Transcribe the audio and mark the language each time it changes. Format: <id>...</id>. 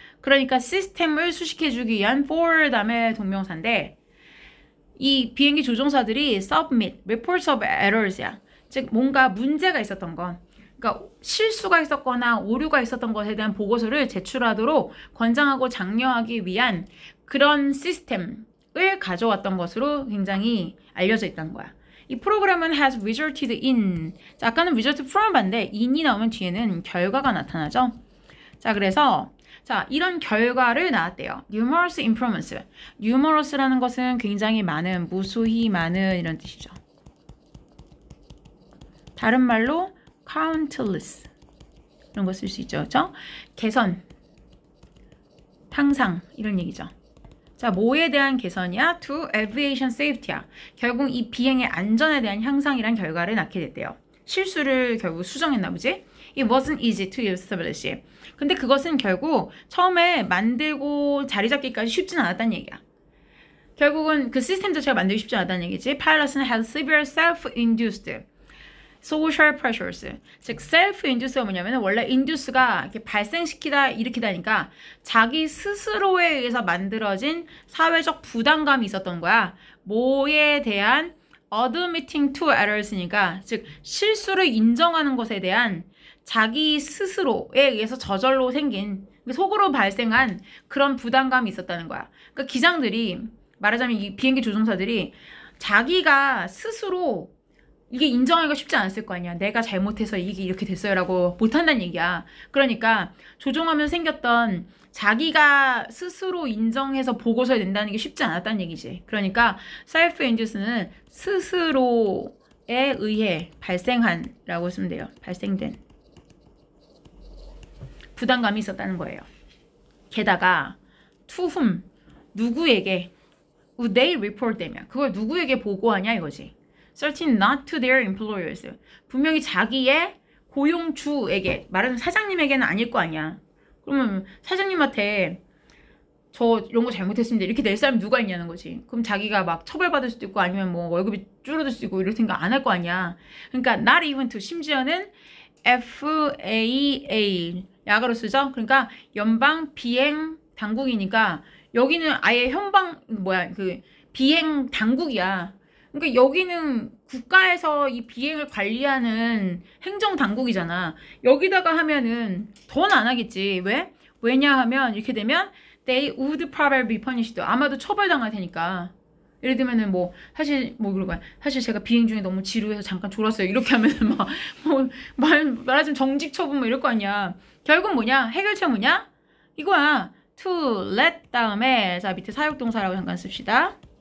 <ko>그러니까 시스템을 수식해주기 위한 for 다음에 동명사인데 이 비행기 조종사들이</ko> <en>submit reports of errors</en> <ko>야. 즉 뭔가 문제가 있었던 건, 그러니까 실수가 있었거나 오류가 있었던 것에 대한 보고서를 제출하도록 권장하고 장려하기 위한 그런 시스템을 가져왔던 것으로 굉장히 알려져 있다는 거야.</ko> <en>이 프로그램은 has resulted in.</en> <ko>자, 아까는</ko> <en>result from</en> <ko>봤는데 in이 나오면 뒤에는 결과가 나타나죠. 자, 그래서 자, 이런 결과를 나왔대요.</ko> <en>numerous improvements.</en> <ko>numerous라는 것은 굉장히 많은, 무수히 많은 이런 뜻이죠. 다른 말로 countless 이런 거 쓸 수 있죠. 그렇죠? 개선, 탕상 이런 얘기죠. 자, 뭐에 대한 개선이야?</ko> <en>To aviation safety</en> <ko>야. 결국 이 비행의 안전에 대한 향상이란 결과를 낳게 됐대요. 실수를 결국 수정했나 보지?</ko> <en>It wasn't easy to establish.</en> <ko>근데 그것은 결국 처음에 만들고 자리 잡기까지 쉽진 않았다는 얘기야. 결국은 그 시스템 자체가 만들기 쉽지 않았다는 얘기지.</ko> <en>Pilots had severe self-induced social pressures.</en> <ko>즉 self-induce가 뭐냐면 원래 induce가 이렇게 발생시키다 일으키다니까 자기 스스로에 의해서 만들어진 사회적 부담감이 있었던 거야. 뭐에 대한</ko> <en>admitting to errors</en> <ko>니까 즉 실수를 인정하는 것에 대한 자기 스스로에 의해서 저절로 생긴 속으로 발생한 그런 부담감이 있었다는 거야. 그러니까 기장들이 말하자면 이 비행기 조종사들이 자기가 스스로 이게 인정하기가 쉽지 않았을 거 아니야. 내가 잘못해서 이게 이렇게 됐어요 라고 못한다는 얘기야. 그러니까 조종하면서 생겼던 자기가 스스로 인정해서 보고서야 낸다는 게 쉽지 않았다는 얘기지. 그러니까 self-induce는 스스로에 의해 발생한 라고 쓰면 돼요. 발생된 부담감이 있었다는 거예요. 게다가</ko> <en>to whom</en> <ko>누구에게</ko> <en>they report</en> <ko>되면 그걸 누구에게 보고하냐 이거지.</ko> <en>Certain not to their employers.</en> <ko>분명히 자기의 고용주에게 말하는 사장님에게는 아닐 거 아니야. 그러면 사장님한테 저 이런 거 잘못했습니다 이렇게 낼 사람이 누가 있냐는 거지. 그럼 자기가 막 처벌받을 수도 있고 아니면 뭐 월급이 줄어들 수도 있고 이럴 생각 안 할 거 아니야. 그러니까</ko> <en>not even to</en> <ko>심지어는 FAA 약으로 쓰죠. 그러니까 연방 비행 당국이니까 여기는 아예 그 비행 당국이야. 그러니까 여기는 국가에서 이 비행을 관리하는 행정 당국이잖아. 여기다가 하면은 더는 안 하겠지. 왜?</ko> <en>왜냐하면 이렇게 되면 they would probably be punished.</en> <ko>아마도 처벌당할 테니까. 예를 들면은 뭐 사실 뭐 그런 거야. 사실 제가 비행 중에 너무 지루해서 잠깐 졸았어요. 이렇게 하면은 막 뭐 말하자면 정직 처분 뭐 이럴 거 아니야. 결국 뭐냐? 해결책 뭐냐? 이거야.</ko> <en>to let</en> <ko>다음에 자 밑에 사역동사라고 잠깐 씁시다.</ko>